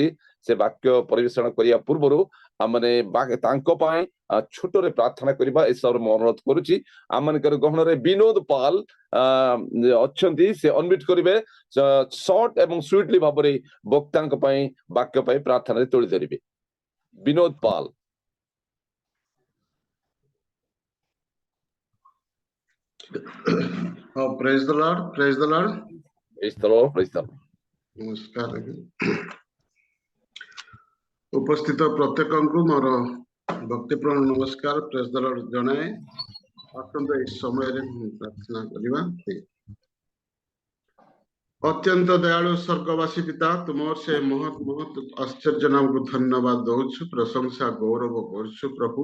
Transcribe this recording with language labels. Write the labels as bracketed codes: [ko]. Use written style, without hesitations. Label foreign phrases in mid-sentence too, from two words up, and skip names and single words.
[or] ସେ ବାକ୍ୟ ପରିବେଷଣ କରିବା ପୂର୍ବରୁ ଆମେ ତାଙ୍କ ପାଇଁ ଛୋଟରେ ପ୍ରାର୍ଥନା କରିବା ଏସବୁ ମୁଁ ଅନୁରୋଧ କରୁଛି। ଆମମାନଙ୍କର ଗହଣରେ ବିନୋଦ ପାଲ ଅଛନ୍ତି, ସେ ଅନମ୍ୟୁଟ କରିବେ। ସର୍ଟ ଏବଂ ସୁଇଟଲି ଭାବରେ ବକ୍ତାଙ୍କ ପାଇଁ ବାକ୍ୟ ପାଇଁ ପ୍ରାର୍ଥନାରେ ତୋଳି ଧରିବେ। ବିନୋଦ ପାଲ। [en] Oh, praise the Lord, praise the Lord. Praise the Lord, praise the Lord. [or] ନମସ୍କାର। ଉପସ୍ଥିତ ପ୍ରତ୍ୟେକଙ୍କୁ ମୋର ଭକ୍ତିପୂର୍ଣ୍ଣ ନମସ୍କାର, [en] praise the Lord [or] ଜଣାଏ। ଆସନ୍ତୁ ଏହି ସମୟରେ ପ୍ରାର୍ଥନା କରିବା। ଅତ୍ୟନ୍ତ ଦୟାଳୁ ସ୍ୱର୍ଗବାସୀ ପିତା, ତୁମର ସେ ମହତ ଆଶ୍ଚର୍ଯ୍ୟ ନାମକୁ ଧନ୍ୟବାଦ ଦଉଛୁ, ପ୍ରଶଂସା ଗୌରବ କରୁଛୁ ପ୍ରଭୁ।